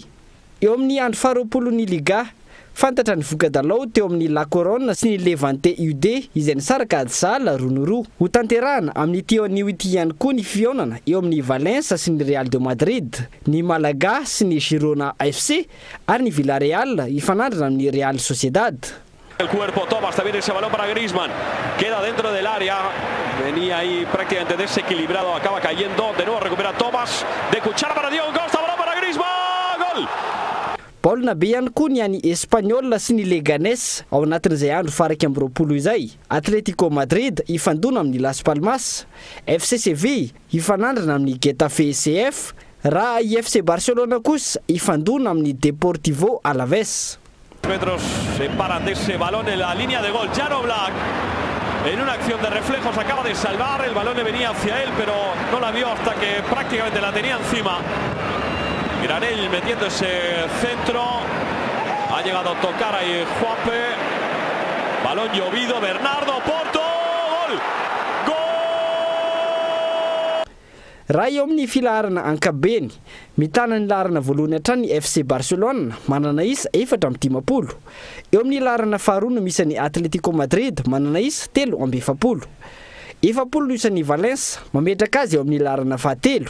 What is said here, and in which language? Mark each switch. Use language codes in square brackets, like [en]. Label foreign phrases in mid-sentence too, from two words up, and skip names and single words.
[mg] Eo amin'ny andro faha-20 ny Liga fantatra ny voka-dalao teo amin'ny La Coruña sy ny Levante UD izay nisaraka ady sala 2-2. Ho tanterahana amin'ny teo anio ity ihany koa ny fionana eo amin'ny Valence sy ny Real de Madrid, ny Malaga sy ny Girona FC ary ny Villarreal ifanandrana amin'ny Real Sociedad. [es] El cuerpo Thomas, también ese balón para Griezmann, queda dentro del área, venía ahí prácticamente desequilibrado, acaba cayendo, de nuevo recupera Thomas, de cuchara para Diego Costa, balón para Griezmann, gol! [mg] Baolina be ihany koa ny any Espagnol sy ny Leganés ao anatin'izay andro faha-20 izay. Atletico Madrid ifandona amin'ny Las Palmas, FC Sevilla ifanandrana amin'ny Getafe CF, raha FC Barcelona kosa ifandona amin'ny Deportivo Alaves. [es] Metros separan de ese balón en la línea de gol. Jan Oblak En una acción de reflejos acaba de salvar, el balón le venía hacia él, pero no la vio hasta que prácticamente la tenía encima. Granell metiendo ese centro, ha llegado a tocar ahí Juanpe, balón llovido, Bernardo Porto, gol! [mg] raha eo amin'ny filaharana ankabeny mitana ny laharana voalohany hatrany FC Barcelona manana isa 4-10. Eo amin'ny laharana faharoa no misy ny Atletico Madrid manana isa 3-7. 7 no isan'ny Valence mametraka azy eo amin'ny laharana fahatelo.